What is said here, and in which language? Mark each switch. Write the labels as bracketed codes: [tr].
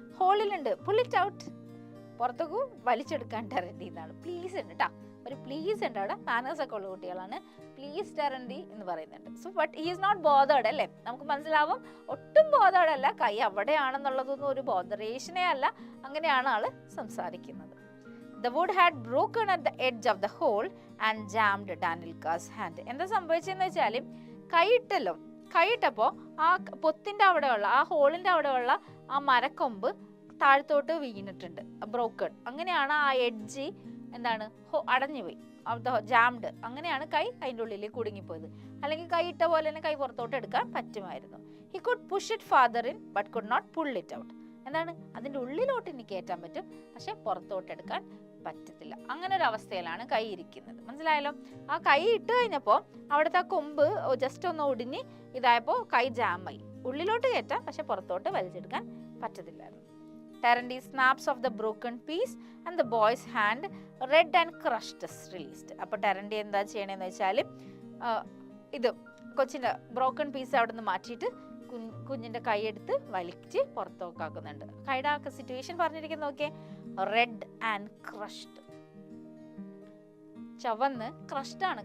[ml] ഹോളിലുണ്ട്, [en] pull it out, [ml] പുറത്തേക്ക് വലിച്ചെടുക്കാൻ ടെറൻഡി എന്നാണ്. Please ഉണ്ട് കേട്ടോ, ഒരു പ്ലീസ് ഉണ്ട് അവിടെ. മാനേഴ്സ് ഒക്കെ ഉള്ള കുട്ടികളാണ്. പ്ലീസ് ടെറൻഡി എന്ന് പറയുന്നുണ്ട്. [en] so but he is not bothered [ml] അല്ലേ, നമുക്ക് മനസ്സിലാവും. ഒട്ടും ബോതേർഡ് അല്ല, കൈ അവിടെയാണെന്നുള്ളതൊന്നും ഒരു ബോദറേഷനേ അല്ല. അങ്ങനെയാണ് ആള് സംസാരിക്കുന്നത്. [en] The wood had broken at the edge of the hole and jammed Danilka's hand. [ml] എന്താ സംഭവിച്ചെന്ന് വെച്ചാൽ കൈയിട്ടപ്പോൾ ആ പൊത്തിന്റെ അവിടെയുള്ള ആ ഹോളിന്റെ അവിടെയുള്ള ആ മരക്കൊമ്പ് താഴത്തോട്ട് വീണിട്ടുണ്ട്, ബ്രോക്കൺ. അങ്ങനെയാണ് ആ എഡ്ജ് എന്താണ് അടഞ്ഞുപോയി, ജാംഡ്. അങ്ങനെയാണ് കൈ അതിൻ്റെ ഉള്ളിൽ കുടുങ്ങിപ്പോയത്. അല്ലെങ്കിൽ കൈ ഇട്ട പോലെ തന്നെ കൈ പുറത്തോട്ട് എടുക്കാൻ പറ്റുമായിരുന്നു. [en] He could push it farther in but could not pull it out. [ml] എന്താണ്, അതിൻ്റെ ഉള്ളിലോട്ട് ഇനി കയറ്റാൻ പറ്റും, പക്ഷെ പുറത്തോട്ട് എടുക്കാൻ പറ്റത്തില്ല. അങ്ങനെ ഒരു അവസ്ഥയിലാണ് കൈ ഇരിക്കുന്നത്. മനസ്സിലായല്ലോ? ആ കൈ ഇട്ട് കഴിഞ്ഞപ്പോൾ അവിടുത്തെ ആ കൊമ്പ് ജസ്റ്റ് ഒന്ന് ഒടിഞ്ഞ് ഇതായപ്പോൾ കൈ ജാമായി. ഉള്ളിലോട്ട് കയറ്റാം, പക്ഷെ പുറത്തോട്ട് വലിച്ചെടുക്കാൻ പറ്റത്തില്ലായിരുന്നു. [en] Tarandi snaps of the broken piece and the boy's hand, red and crushed, is released. [ml] അപ്പോൾ ടെറൻഡി എന്താ ചെയ്യണമെന്ന് വെച്ചാൽ ഇത് കൊച്ചിൻ്റെ ബ്രോക്കൺ പീസ് അവിടെ നിന്ന് മാറ്റിയിട്ട് കുഞ്ഞിൻ്റെ കൈയെടുത്ത് വലിച്ച് പുറത്തോക്കാക്കുന്നുണ്ട്. കൈയുടെ ആ സിറ്റുവേഷൻ പറഞ്ഞിരിക്കുന്നത് നോക്കിയേ, [en] red and crushed, [ml] ചവന്ന് ക്രഷ്ഡ് ആണ്.